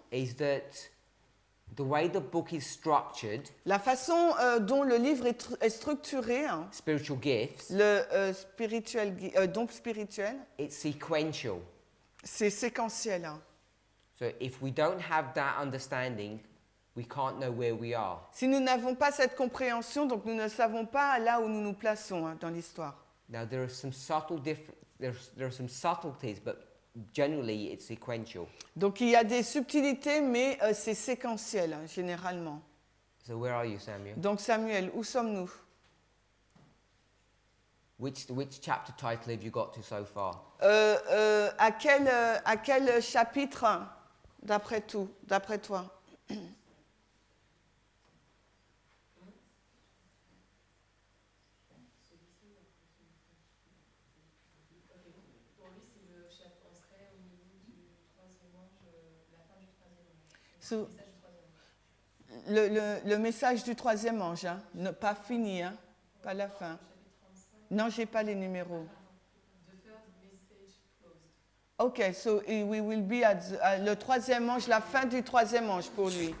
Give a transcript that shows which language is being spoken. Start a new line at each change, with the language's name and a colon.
English: is that the way the book is structured,
French: la façon dont le livre est structuré, hein,
English: spiritual gifts,
French: le don spirituel,
English: it's sequential.
French: c'est séquentiel. Hein.
English: So if we don't have that understanding, we can't know where we are.
French: Si nous n'avons pas cette compréhension, donc nous ne savons pas là où nous nous plaçons hein, dans l'histoire.
English: Now there are some there are some subtleties, but generally it's sequential.
French: Donc il y a des subtilités, mais c'est séquentiel hein, généralement.
English: So where are you, Samuel?
French: Donc Samuel, où sommes-nous?
English: Which chapter title have you got to so far?
French: À quel chapitre, d'après toi? Pour lui, c'est le chapitre, on serait au niveau du troisième ange, la fin du troisième ange.
English: So-
French: Le message du troisième ange. Le message du troisième ange, hein, pas fini, hein, pas la fin. Chapitre 35. Non, j'ai pas les numéros.
English: The third message closed. Ok, so we will be at
French: le troisième ange, la fin du troisième ange pour lui.